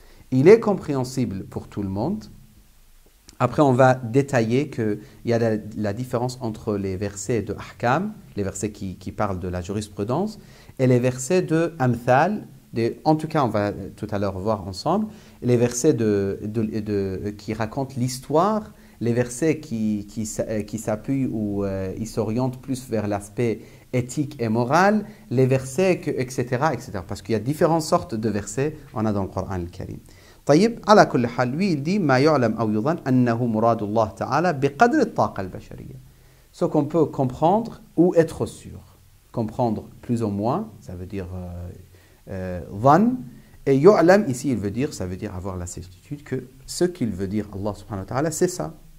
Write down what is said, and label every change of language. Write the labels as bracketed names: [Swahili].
[French] Il est compréhensible pour tout le monde. Après, on va détailler qu'il y a la différence entre les versets de Ahkam, les versets qui parlent de la jurisprudence, et les versets de Amthal, en tout cas on va tout à l'heure voir ensemble, les versets qui racontent l'histoire, les versets qui s'appuient ou ils s'orientent plus vers l'aspect éthique et moral, les versets, etc., etc. Parce qu'il y a différentes sortes de versets, on a dans le Coran al-Karim. [Arabic] طيب, على كل حال, [French] lui il dit [Arabic] ما يعلم أو يظن أنه مراد الله تعالى بقدر الطاقة البشرية. [French] Ce qu'on peut comprendre ou être sûr. Comprendre plus ou moins, ça veut dire dhan. Et yu'lam, ici, il veut dire, ça veut dire avoir la certitude que ce qu'il veut dire, Allah subhanahu wa ta'ala, c'est ça.